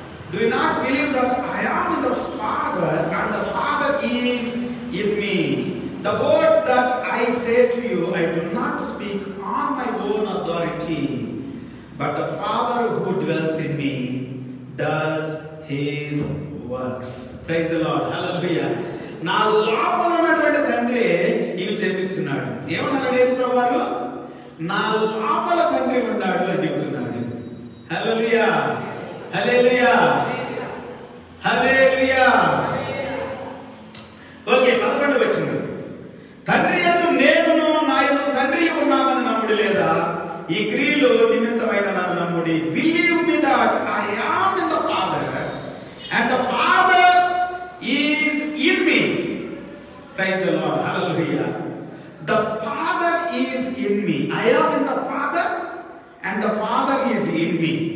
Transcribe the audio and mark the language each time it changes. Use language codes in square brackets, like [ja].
[en] Do you not believe that I am in the Father and the Father is in me? The words that I say to you, I do not speak on my own authority, but the Father who dwells in me does His works. Praise the Lord. Hallelujah. [te] నా లోపల ఉన్నటువంటి తండ్రి ఇవి చేపిస్తున్నాడు. ఏమన్నారు యేసుప్రభు వారు? నా లోపల తండ్రి ఉన్నాడు అని చెప్తున్నాడు. హల్లెలూయా, హల్లెలూయా, హల్లెలూయా. ఓకే, 11 తండ్రి యందు నేనును నా యందు తండ్రి ఉన్నామని నమ్ముడు లేదా? ఈ క్రియలు నిమిత్తమైన నన్ను నమ్ముడి. [en] Believe me that I am in the Father and the Father is in me. Praise the Lord. Hallelujah. The Father is in me. I am in the Father and the Father is in me.